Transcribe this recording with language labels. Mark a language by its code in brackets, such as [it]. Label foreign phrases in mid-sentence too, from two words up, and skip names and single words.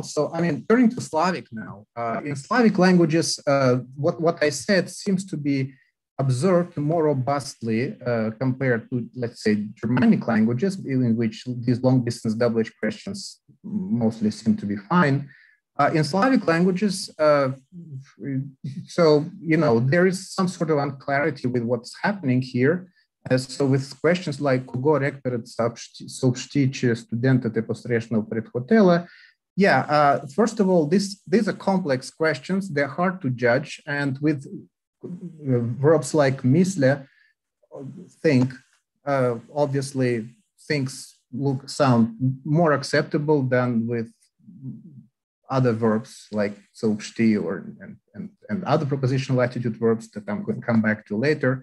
[en] So, turning to Slavic now. In Slavic languages, what I said seems to be observed more robustly compared to, let's say, Germanic languages, in which these long-distance double-edged questions mostly seem to be fine. In Slavic languages, there is some sort of unclarity with what's happening here. So with questions like [bg] "Кого ректорът съобщи, че студентът е посрещнал пред хотела?" [en] First of all, these are complex questions. They're hard to judge, and with verbs like "мисля," think, obviously things sound more acceptable than with other verbs like "съобщи" and other propositional attitude verbs that I'm going to come back to later.